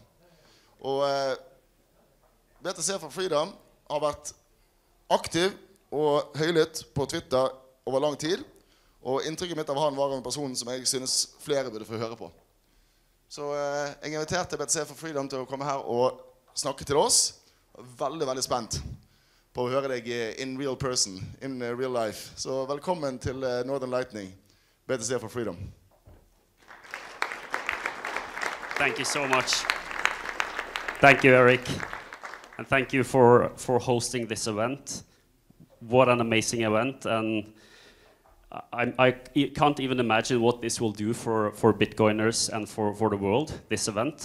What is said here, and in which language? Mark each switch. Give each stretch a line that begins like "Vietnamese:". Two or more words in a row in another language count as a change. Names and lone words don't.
Norwegian: Og BTC for Freedom har vært aktiv og høylytt på Twitter over lang tid. Og inntrykket mitt av han var en person som jeg synes flere burde få høre på. Så jeg inviterte BTC for Freedom til å komme her og snakke til oss. Veldig, veldig spent på å høre deg
English: in real person, in real life.
Norwegian: Så velkommen til Northern Lightning, BTC for Freedom.
English: Thank you so much. Thank you, Eric. And thank you for hosting this event. What an amazing event. And I can't even imagine what this will do for Bitcoiners and for the world, this event.